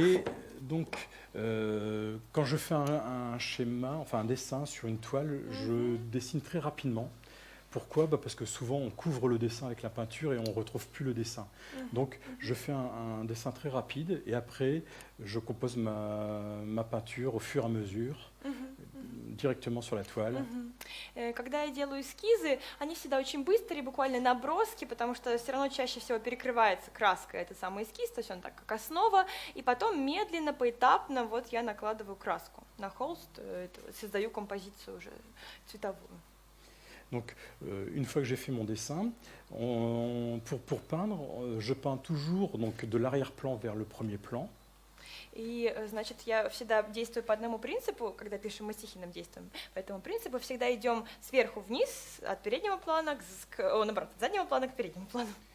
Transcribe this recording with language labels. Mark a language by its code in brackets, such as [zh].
[fr] Et donc, quand je fais un schéma, enfin un dessin sur une toile, je dessine très rapidement. Pourquoi ? Parce que souvent on couvre le dessin avec la peinture et on ne retrouve plus le dessin. Donc je fais un dessin très rapide et après je compose ma peinture au fur et à mesure, directement sur la toile. [ru] Когда я делаю эскизы, они всегда очень быстрые, буквально наброски, потому что все равно чаще всего перекрывается краска, это самый эскиз, то есть он так как основа, и потом медленно, поэтапно вот я накладываю краску на холст, создаю композицию уже цветовую. [fr] Donc, une fois que j'ai fait mon dessin, pour peindre, je peins toujours donc, de l'arrière-plan vers le premier plan. [ru] И, значит, я всегда действую по одному принципу, когда пишем мастихином действуем. По этому принципу всегда идем сверху вниз, от переднего плана, наоборот, от заднего плана к переднему плану.